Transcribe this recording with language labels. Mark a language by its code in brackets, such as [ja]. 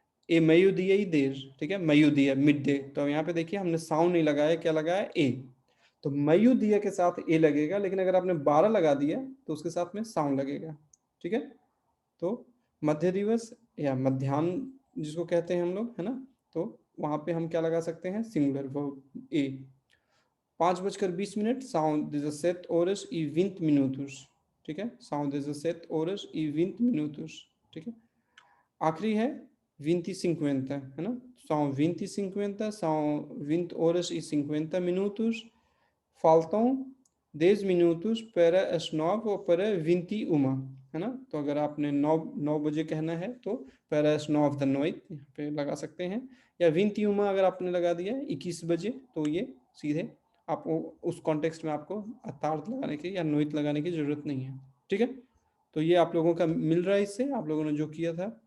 [pt] ए meio-dia e 10, [hi] ठीक है, meio-dia, mid day. तो यहाँ पे देखिए हमने साउंड नहीं लगाया, क्या लगाया, ए। तो meio-dia के साथ ए लगेगा, लेकिन अगर आपने 12 लगा दिया तो उसके साथ में साउंड लगेगा, ठीक है। तो मध्य दिवस या मध्याह्न जिसको कहते हैं हम लोग, है ना, तो वहाँ पे हम क्या लगा सकते हैं, सिंगुलर वर्ब ए। [pt] 5:20, são 17 horas e 20 minutos, [hi] ठीक है। [pt] são 17 horas e 20 minutos, [hi] ठीक है। आखिरी है 20:50, है ना। [pt] são 20:50, são 20 horas e 50 minutos, faltam 10 minutos para as 9 ou para 21, [hi] है ना। तो अगर आपने 9 बजे कहना है तो [pt] para as 9 da noite [hi] यहाँ पे लगा सकते हैं, या 21 अगर आपने लगा दिया 21 बजे, तो ये सीधे आपको उस कॉन्टेक्स्ट में आपको अतार्थ लगाने की या नोइत लगाने की जरूरत नहीं है, ठीक है। तो ये आप लोगों का मिल रहा है, इससे आप लोगों ने जो किया था